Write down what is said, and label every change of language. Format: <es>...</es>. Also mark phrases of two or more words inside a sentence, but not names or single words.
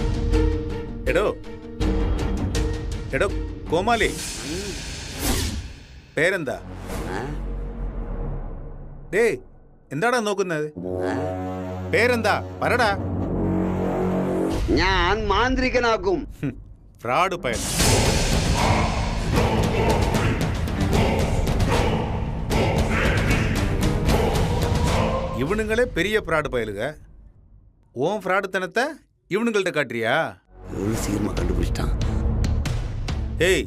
<ml>എടോ എടോ കോമാളി, പേരെന്താ? ഡേയ് എന്താടാ നോക്കുന്നത്? പേരെന്താ പറടാ. ഞാൻ മാന്ത്രികനാക്കും. ഫ്രോഡ് പയ്യൻ.</ml> <ta>இவனுங்களே பெரிய ஃப்ராடு பயலுங்க. ஓன் ஃப்ராடுத்தனத்தை இவனுங்கள்ட்ட காட்டுறியா? சீக்கிரமா கண்டுபிடிச்சிட்டான். ஏய்</ta>